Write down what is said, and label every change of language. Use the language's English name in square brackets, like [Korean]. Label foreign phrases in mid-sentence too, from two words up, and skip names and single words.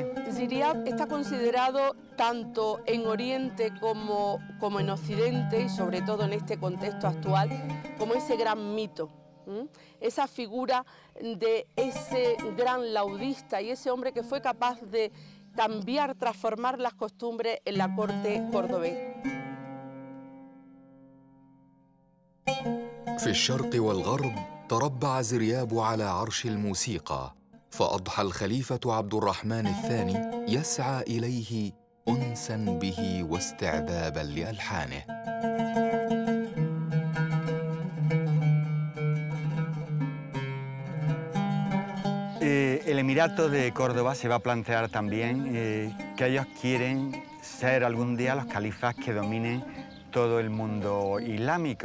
[Spanish] Ziryab está considerado tanto en Oriente como en Occidente, y sobre todo en este contexto actual, como ese gran mito. Esa figura de ese gran laudista y ese hombre que fue capaz de cambiar, transformar las costumbres en la corte cordobés. [Arabic] في الشرق والغرب تربع زرياب على عرش الموسيقى، فأضحى الخليفة عبد الرحمن الثاني يسعى إليه أنساً به واستعذاباً لألحانه. [Spanish] El Emirato de Córdoba se va a plantear también que ellos quieren ser algún día los califas que dominen todo el mundo islámico.